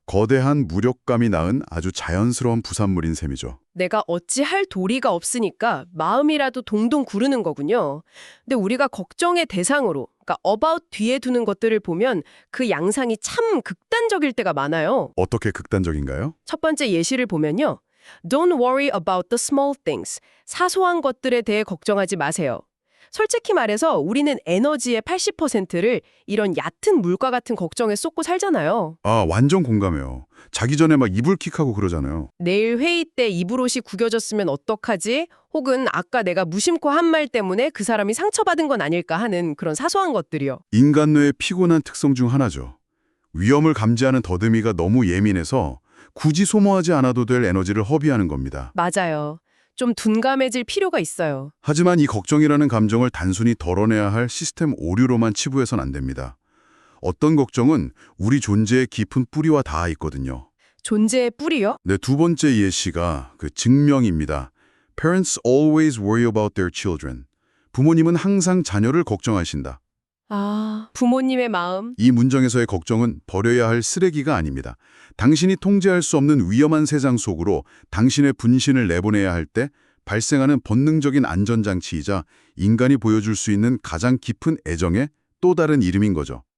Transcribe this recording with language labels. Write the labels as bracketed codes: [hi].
[ko] 거대한 무력감이 낳은 아주 자연스러운 부산물인 셈이죠. 내가 어찌할 도리가 없으니까 마음이라도 동동 구르는 거군요. 근데 우리가 걱정의 대상으로, 그러니까 about 뒤에 두는 것들을 보면 그 양상이 참 극단적일 때가 많아요. 어떻게 극단적인가요? 첫 번째 예시를 보면요. [en] Don't worry about the small things. [ko] 사소한 것들에 대해 걱정하지 마세요. 솔직히 말해서 우리는 에너지의 80%를 이런 얕은 물과 같은 걱정에 쏟고 살잖아요. 아, 완전 공감해요. 자기 전에 막 이불킥하고 그러잖아요. 내일 회의 때 이불옷이 구겨졌으면 어떡하지? 혹은 아까 내가 무심코 한 말 때문에 그 사람이 상처받은 건 아닐까 하는 그런 사소한 것들이요. 인간 뇌의 피곤한 특성 중 하나죠. 위험을 감지하는 더듬이가 너무 예민해서 굳이 소모하지 않아도 될 에너지를 허비하는 겁니다. 맞아요. 좀 둔감해질 필요가 있어요. 하지만 이 걱정이라는 감정을 단순히 덜어내야 할 시스템 오류로만 치부해선 안 됩니다. 어떤 걱정은 우리 존재의 깊은 뿌리와 닿아 있거든요. 존재의 뿌리요? 네, 두 번째 예시가 그 증명입니다. [en] Parents always worry about their children. [ko] 부모님은 항상 자녀를 걱정하신다. 아, 부모님의 마음. 이 문장에서의 걱정은 버려야 할 쓰레기가 아닙니다. 당신이 통제할 수 없는 위험한 세상 속으로 당신의 분신을 내보내야 할 때 발생하는 본능적인 안전장치이자 인간이 보여줄 수 있는 가장 깊은 애정의 또 다른 이름인 거죠.